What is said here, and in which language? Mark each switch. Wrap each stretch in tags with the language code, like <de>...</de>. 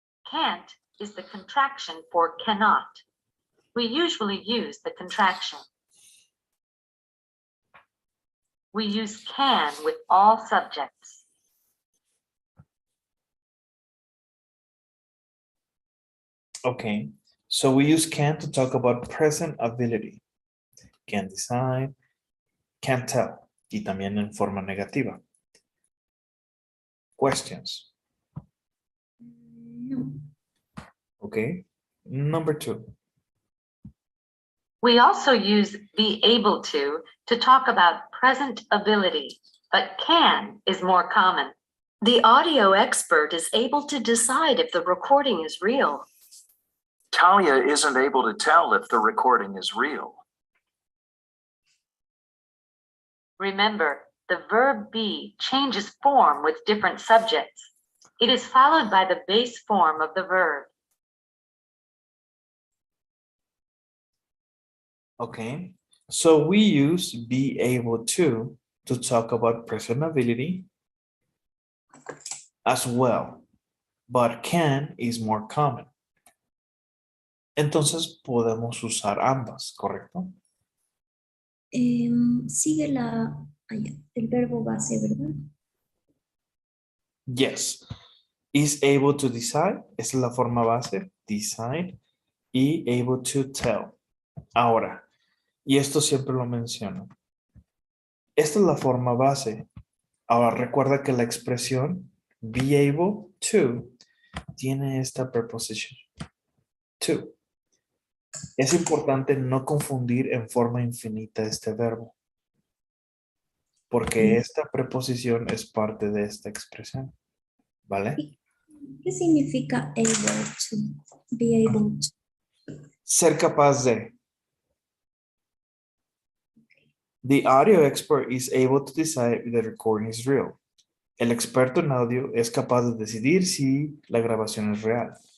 <en>Can't is the contraction for cannot. We usually use the contraction. We use can with all subjects. Okay, so we use can to talk about present ability. Can decide, can't tell,</en> <es>y también en forma negativa.</es> <en>Questions? No. Okay, number 2. We also use be able to talk about present ability, but can is more common. The audio expert is able to decide if the recording is real. Talia isn't able to tell if the recording is real. Remember, the verb be changes form with different subjects. It is followed by the base form of the verb. Okay, so we use be able to talk about present ability as well, but can is more common.</en> <es>Entonces podemos usar ambas, ¿correcto? Sigue el verbo base, ¿verdad?</es> <en>Yes. Is able to decide,</en> <es>esa es la forma base,</es> <en>decide, y able to tell.</en> <es>Ahora, y esto siempre lo menciono. Esta es la forma base. Ahora recuerda que la expresión be able to tiene esta preposición. To. Es importante no confundir en forma infinita este verbo, porque esta preposición es parte de esta expresión. ¿Vale? ¿Qué significa</es> <en>able to? Be able to.</en> <es>Ser capaz de.</es> <en>The audio expert is able to decide if the recording is real.</en> <es>El experto en audio es capaz de decidir si la grabación es real.</es>